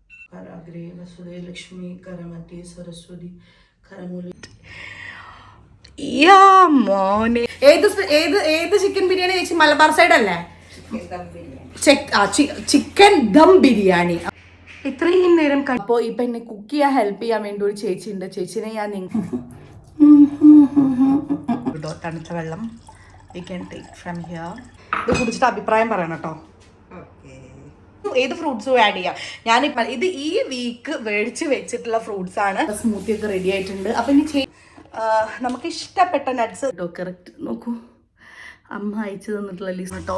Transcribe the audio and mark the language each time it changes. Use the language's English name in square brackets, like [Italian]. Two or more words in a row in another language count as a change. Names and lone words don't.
[Sanskrit] कराग्रे वसुदे लक्ष्मी करमति सरस्वती करमूले [Malayalam] മോനെ ഏത് ചിക്കൻ ബിരിയാണി ചേച്ചി? മലബാർ സൈഡ് അല്ലേ? ചിക്കൻ ദം ബിരിയാണി. ഇത്രയും നേരം അപ്പോൾ ഇപ്പൊ എന്നെ കുക്ക് ചെയ്യാൻ ഹെൽപ്പ് ചെയ്യാൻ വേണ്ടി ഒരു ചേച്ചി ഉണ്ട്. ചേച്ചിനെ ഞാൻ തണുത്ത വെള്ളം [English] we can take from here. [Malayalam] ഇത് കുടിച്ചിട്ട് അഭിപ്രായം പറയണം കേട്ടോ. ഏത് ഫ്രൂട്ട്സും ആഡ് ചെയ്യാം. ഞാനിപ്പോൾ ഇത് ഈ വീക്ക് മേടിച്ച് വെച്ചിട്ടുള്ള ഫ്രൂട്ട്സ് ആണ്. സ്മൂത്തി ഒക്കെ റെഡി ആയിട്ടുണ്ട്. അപ്പൊ ഇനി നമുക്ക് ഇഷ്ടപ്പെട്ട നട്ട്സ് കേട്ടോ. കറക്റ്റ് നോക്കൂ, അമ്മ അയച്ചു തന്നിട്ടുള്ള ലിസ്റ്റ് കേട്ടോ.